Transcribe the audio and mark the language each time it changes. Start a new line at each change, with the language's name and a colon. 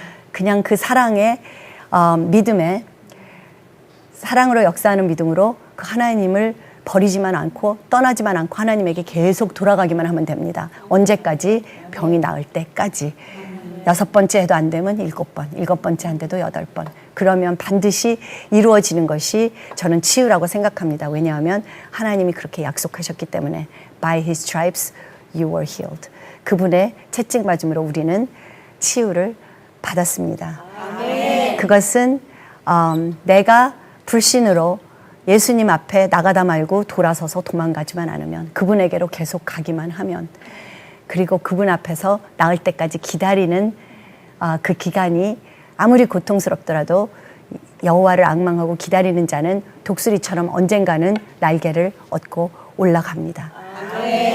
Korean: 그냥 그 사랑의 믿음에, 사랑으로 역사하는 믿음으로 그 하나님을 버리지만 않고 떠나지만 않고 하나님에게 계속 돌아가기만 하면 됩니다. 언제까지? 병이 나을 때까지. 6번째 해도 안 되면 7번, 7번째 안 돼도 8번. 그러면 반드시 이루어지는 것이 저는 치유라고 생각합니다. 왜냐하면 하나님이 그렇게 약속하셨기 때문에
English: By his stripes you were healed.
Korean: 그분의 채찍 맞음으로 우리는 치유를 받았습니다. 아멘. 그것은 내가 불신으로 예수님 앞에 나가다 말고 돌아서서 도망가지만 않으면, 그분에게로 계속 가기만 하면, 그리고 그분 앞에서 나을 때까지 기다리는 그 기간이 아무리 고통스럽더라도 여호와를 앙망하고 기다리는 자는 독수리처럼 언젠가는 날개를 얻고 올라갑니다. 아멘.